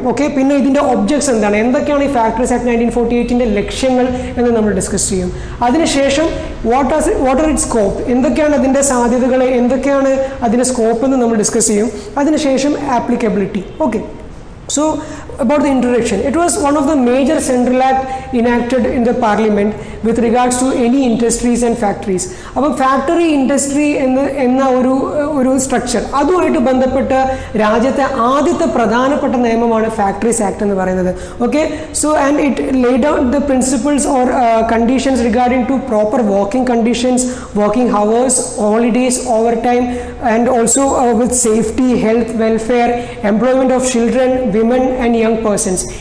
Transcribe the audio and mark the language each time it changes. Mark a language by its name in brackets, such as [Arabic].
[Malayalam] Okay, പിന്നെ ഇതിൻ്റെ objects എന്തൊക്കെയാണ് ഈ ഫാക്ടറീസ് ആക്ട് 1948 ലക്ഷ്യങ്ങൾ എന്ന് നമ്മൾ ഡിസ്കസ് ചെയ്യും. അതിനുശേഷം വാട്ട് ആർ ഇറ്റ് സ്കോപ്പ്, എന്തൊക്കെയാണ് അതിൻ്റെ സാധ്യതകൾ, എന്തൊക്കെയാണ് അതിൻ്റെ സ്കോപ്പ് എന്ന് നമ്മൾ ഡിസ്കസ് ചെയ്യും. അതിനുശേഷം applicability. [English] Okay, so about the introduction, it was one of the major central act enacted in the parliament with regards to any industries and factories. [Malayalam] അപ്പോൾ ഫാക്ടറി ഇൻഡസ്ട്രി എന്ന ഒരു സ്ട്രക്ചർ, അതുമായിട്ട് ബന്ധപ്പെട്ട രാജ്യത്തെ ആദ്യത്തെ പ്രധാനപ്പെട്ട നിയമമാണ് ഫാക്ടറീസ് ആക്ട് എന്ന് പറയുന്നത്. [English] Okay, so and it laid out the principles or conditions regarding to proper working conditions, working hours, holidays, over time, and also with safety, health, welfare, employment of children, women and young persons.